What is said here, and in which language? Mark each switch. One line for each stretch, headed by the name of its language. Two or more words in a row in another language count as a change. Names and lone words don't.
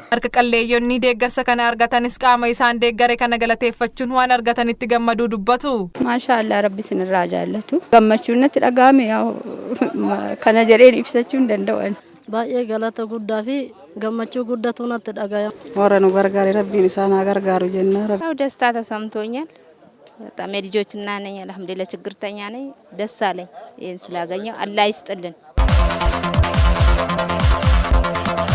Oromo: Harka qalleeyyonni deeggarsa kana argatanis qaama isaan deeggare kana galateeffachuun waan argatanitti gammaduu dubbatu. Maashaallah Rabbi sinirraa jaallatu. Gammachuun natti dhagahame kana jedheen ibsachuu hin danda'an. Baay'ee galata guddaa fi gammachuu guddatu natti dhagaya. Warra nu gargaare Rabbiin isaan haa gargaaru jenna.
Amharic: ያው ደስታ ተሰምቶኛል። በጣም የልጆችና ነኝ አልሐምዱሊላህ ችግርተኛ ነኝ። ደስ አለኝ ይሄን ስላገኘው አላህ ይስጥልን።